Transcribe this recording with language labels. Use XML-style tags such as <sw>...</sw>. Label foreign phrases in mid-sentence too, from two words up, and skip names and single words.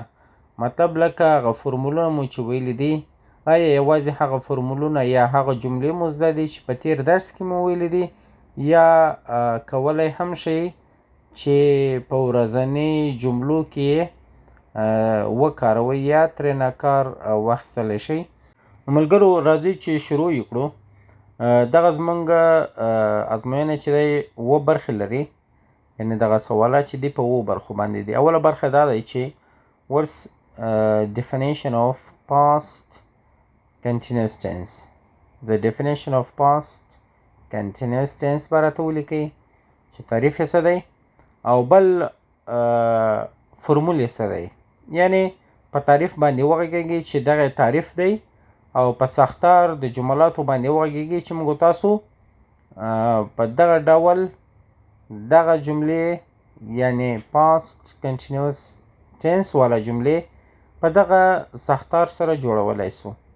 <ps>مطلب لکه هغه فرمولونه مو چې ویلي دي، آیا یوازې هغه فرمولونه یا هغه جملې مو زده دي چې په تیر درس کې مو ویلي دي، یا کولی هم شئ چې په ورځني جملو کې وکاروئ یا ترېنه کار واخیستلی شئ. ملګرو راځئ چې شروع یې کړو. دغه زموږ ازموینه چې دی اووه برخې لري، یعنې دغه سوالات چې دي په اووه برخو باندې دي. اوله برخه دا دی چې</ps> <en>what's definition of past continuous tense. The definition of past continuous tense</en> <ps>به راته ولیکئ چې تعریف یې څه دی، او بل فرمول یې څه دی. یعنې په تعریف باندې وغږیږئ چې دغه تعریف دی، او په ساختار د جملاتو باندې وغږیږئ چې موږ تاسو په دغه ډول دغه جملې یعنی</ps> <en>past continuous tense</en> <ps>والا جملې په دغه ساختار سره جوړولی سو.</ps>